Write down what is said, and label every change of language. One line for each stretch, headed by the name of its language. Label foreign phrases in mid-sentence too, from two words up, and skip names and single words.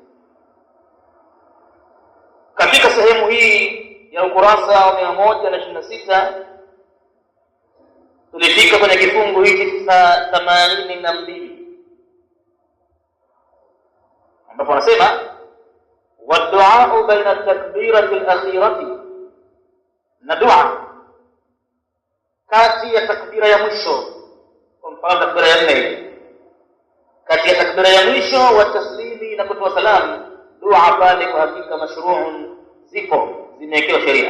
Swahili: Katika sehemu hii ya ukurasa wa 126 tulifika kwenye kifungu hiki cha 82, ambapo anasema
Arabic: والدعاء بين التكبيرة الأخيرة،
Swahili: na dua kati ya takbira ya mwisho, kwa mfano takbira ya 4, kati ya takbira ya mwisho wa taslimi na kutoa salamu, dua pale kwa hakika mashru'un, zipo, zimewekewa sheria.